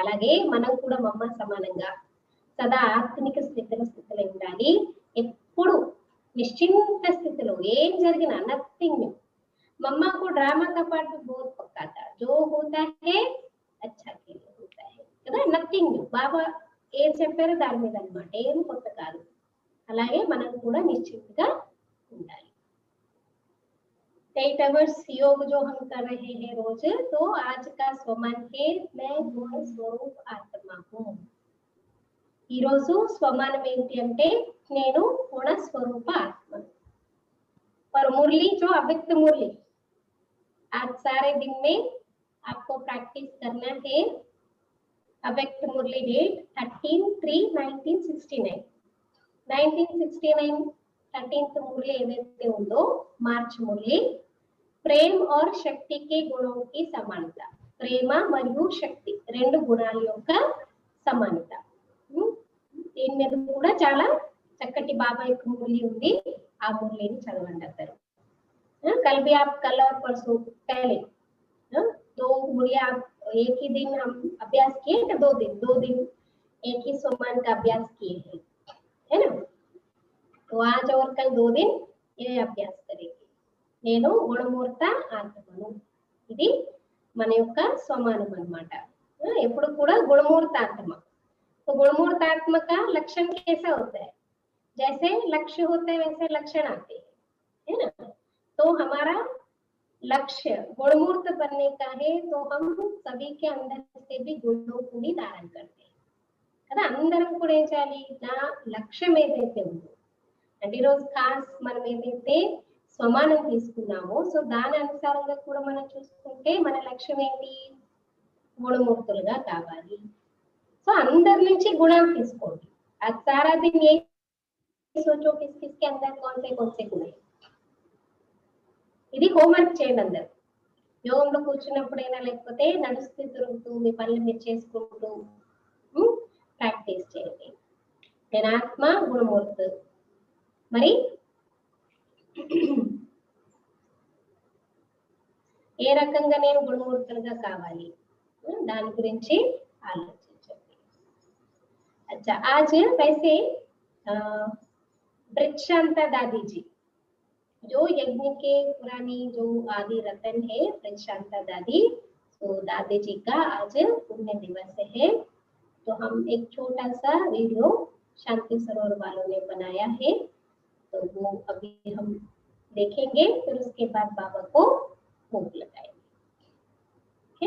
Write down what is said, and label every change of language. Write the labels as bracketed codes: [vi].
[te] అలాగే మనం కూడా మమ్మ సమానంగా సదా ఆత్మిక స్థితిలో ఉండాలి. ఎప్పుడు నిశ్చింత స్థితిలో ఏం జరిగినా [en] Nothing new. [hi] मम्मा को ड्रामा का पार्ट भी बहुत पक्का था, जो होता है अच्छा के लिए होता है కదా, [te] నథింగ్ న్యూ. బాబా ఏం చెప్పారో దాని మీద అన్నమాట, ఏం కొత్త కాదు. అలాగే మనం కూడా నిశ్చింతగా ఉండాలి. [hi] 8 hours योग जो हम कर रहे हैं रोज, तो आज का स्वमान है मैं गुण स्वरूप आत्मा हूँ. [te] ఈ రోజు స్వమానం ఏంటి అంటే నేను గుణ స్వరూప ఆత్మ. [hi] और मुरली जो अव्यक्त मुरली, आज सारे दिन में आपको प्रैक्टिस करना है. अव्यक्त मुरली डेट 13/3/1969. [te] 1969 13th मुरली ఏదైతే ఉందో మార్చ్ మురళి, ప్రేమ और శక్తి [hi] के गुणों की समानता, [te] ప్రేమ మరియు శక్తి రెండు గుణాల యొక్క సమానత. దీని మీద కూడా చాలా చక్కటి బాబా యొక్క మురళి ఉంది, ఆ మురళిని చదవండి అందరూ. [hi] कल भी आप कल और परसों पहले दो मुरली आप एक ही दिन हम अभ्यास किए थे, 2 दिन एक ही सोमान का अभ्यास किए हैं, है ना. तो आज और कल 2 दिन ये अभ्यास करेंगे. [te] నేను గుణమూర్త ఆత్మను, ఇది మన యొక్క స్వమానం అన్నమాట. ఎప్పుడు కూడా గుణమూర్త ఆత్మ. [hi] तो गुणमूर्त आत्मा का लक्षण कैसा होता है? जैसे लक्ष्य होता है वैसे लक्षण आते हैं, है ना. तो हमारा लक्ष्य गुणमूर्त बनने का है, तो हम सभी के अंदर से भी गुणों को भी धारण करते हैं కదా. [te] అందరం కూడా ఏం చేయాలి, నా లక్ష్యం ఏదైతే ఉందో అంటే ఈరోజు ఖాస్ మనం ఏదైతే స్వమానం తీసుకున్నామో, సో దాని అనుసారంగా కూడా మనం చూసుకుంటే మన లక్ష్యం ఏంటి, గుణమూర్తులుగా కావాలి. సో అందరి నుంచి గుణాలు తీసుకోండి. [hi] आज सारा दिन ये सोचो किस किसके अंदर कौन से गुण है. [te] ఇది హోంవర్క్ చేయండి అందరు. యోగంలో కూర్చున్నప్పుడైనా లేకపోతే నడుస్తూ తిరుగుతూ మీ పనులు మీరు చేసుకుంటూ ప్రాక్టీస్ చేయండి. నేను ఆత్మ గుణమూర్తి, మరి ఏ రకంగా నేను గుణమూర్తులుగా కావాలి దాని గురించి ఆలోచించండి. [hi] अच्छा आज वैसे वृक्षांता दादी जी जो यज्ञ के पुरानी जो आदि रतन है वृक्षांता दादी, तो दादी जी का आज पुण्य दिवस है. तो हम एक छोटा सा वीडियो शांति सरोवर वालों ने बनाया है, तो वो अभी हम देखेंगे, फिर उसके बाद बाबा को भोग लगाएंगे.